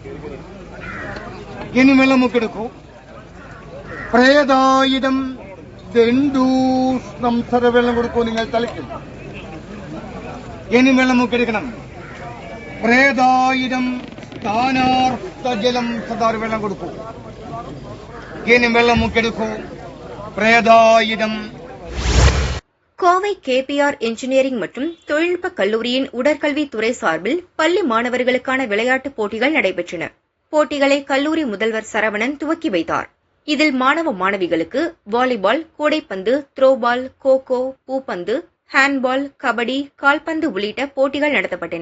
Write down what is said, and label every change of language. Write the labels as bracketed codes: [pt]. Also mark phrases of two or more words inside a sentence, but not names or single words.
[ml] ഇനി വെള്ളം മുക്കെടുക്കൂ. പ്രേതായുധം ദണ്ഡൂഷ്ണം സര വെള്ളം കൊടുക്കൂ. നിങ്ങൾ തളിക്കും. ഇനി വെള്ളം മുക്കെടുക്കണം. പ്രേതായുധം സ്ഥാനാർത്ഥ ജലം സദാ വെള്ളം കൊടുക്കൂ. ഇനി വെള്ളം മുക്കെടുക്കൂ. பிரேதாயுதம். [ta] கோவை கேபிஆர் இன்ஜினியரிங் மற்றும் தொழில்நுட்ப கல்லூரியின் உடற்கல்வித்துறை சார்பில் பள்ளி மாணவர்களுக்கான விளையாட்டுப் போட்டிகள் நடைபெற்றன. போட்டிகளை கல்லூரி முதல்வர் சரவணன் துவக்கி வைத்தார். இதில் மாணவ மாணவிகளுக்கு வாலிபால், கூடைப்பந்து, த்ரோபால், கோகோ, பூப்பந்து, ஹேண்ட்பால், கபடி, கால்பந்து உள்ளிட்ட போட்டிகள் நடத்தப்பட்டன.